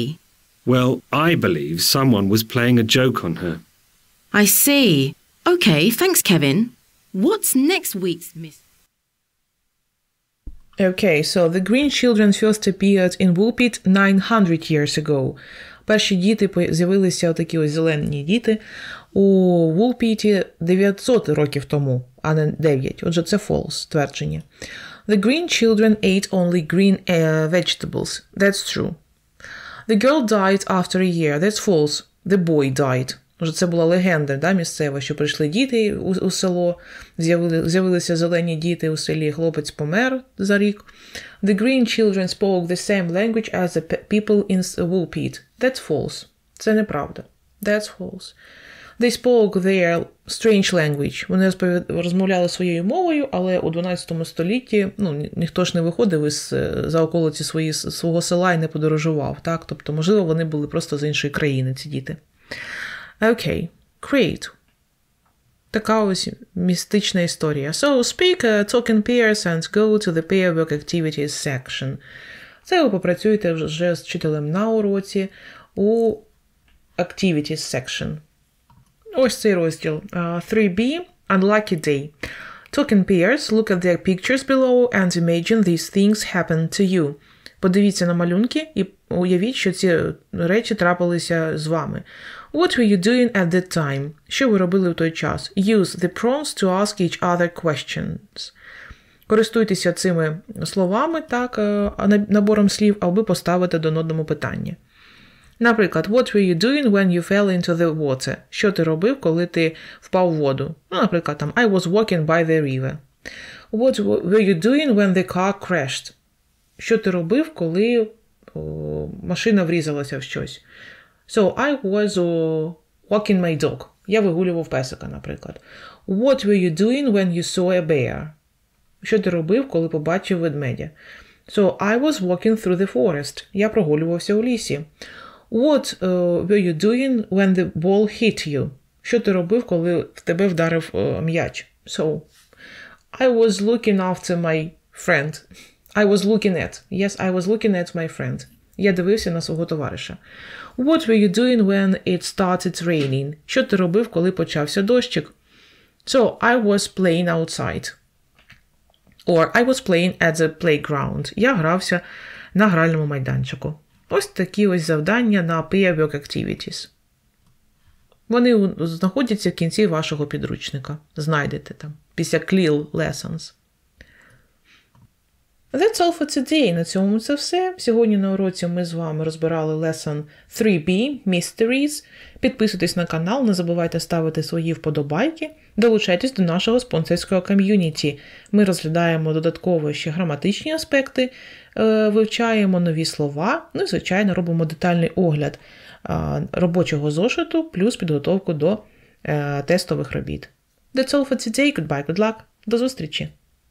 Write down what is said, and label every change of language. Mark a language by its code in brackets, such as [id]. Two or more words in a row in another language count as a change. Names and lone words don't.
[en] Well, I believe someone was playing a joke on her. I see. Okay, thanks, Kevin. What's next week's mystery? Okay, so the green children first appeared in Woolpit 900 years ago. [uk] Перші діти з'явилися, такі ось зелені діти, у Вулпіті 900 років тому, а не 9. Отже, це false твердження. [en] The green children ate only green vegetables. That's true. The girl died after a year. That's false. The boy died. [uk] Отже, це була легенда, да, місцева, що прийшли діти у село, з'явилися зелені діти у селі, хлопець помер за рік. [en] The green children spoke the same language as the people in Woolpit. That's false. [uk] Це неправда. [en] That's false. They spoke their strange language. [uk] Вони розмовляли своєю мовою, але у 12 столітті ніхто ж не виходив за околиці свого села і не подорожував. Так? Тобто, можливо, вони були просто з іншої країни, ці діти. Окей. Great. Така ось містична історія. [en] So, speak, talk in pairs and go to the pair work activities section. [uk] Це ви попрацюєте вже з вчителем на уроці у [en] activities section. [uk] Ось цей розділ. [en] 3B. Unlucky day. Talk in pairs, look at the pictures below and imagine these things happened to you. [uk] Подивіться на малюнки і уявіть, що ці речі трапилися з вами. [en] What were you doing at that time? [uk] Що ви робили в той час? [en] Use the prompts to ask each other questions. [uk] Користуйтеся цими словами, так, набором слів, аби поставити один одному питання. Наприклад, [en] what were you doing when you fell into the water? [uk] Що ти робив, коли ти впав в воду? Наприклад, там, [en] I was walking by the river. What were you doing when the car crashed? [uk] Що ти робив, коли машина врізалася в щось? [en] So, I was walking my dog. [uk] Я вигулював песика, наприклад. [en] What were you doing when you saw a bear? [uk] Що ти робив, коли побачив ведмедя? [en] So, I was walking through the forest. [uk] Я прогулювався у лісі. [en] What were you doing when the ball hit you? [uk] Що ти робив, коли в тебе вдарив м'яч? [en] So, I was looking after my friend. I was looking at. Yes, I was looking at my friend. [uk] Я дивився на свого товариша. [en] What were you doing when it started raining? [uk] Що ти робив, коли почався дощик? [en] So, I was playing outside. Or I was playing at the playground. [uk] Я грався на гральному майданчику. Ось такі ось завдання на [en] peer work activities. [uk] Вони знаходяться в кінці вашого підручника. Знайдете там, після [en] clear lessons. That's all for today. [uk] На цьому це все. Сьогодні на уроці ми з вами розбирали [en] lesson 3B, Mysteries. [uk] Підписуйтесь на канал, не забувайте ставити свої вподобайки. Долучайтесь до нашого спонсорського ком'юніті. Ми розглядаємо додатково ще граматичні аспекти, вивчаємо нові слова, ну і, звичайно, робимо детальний огляд робочого зошиту, плюс підготовку до тестових робіт. [en] До That's all for today. Goodbye, good luck. [uk] До зустрічі.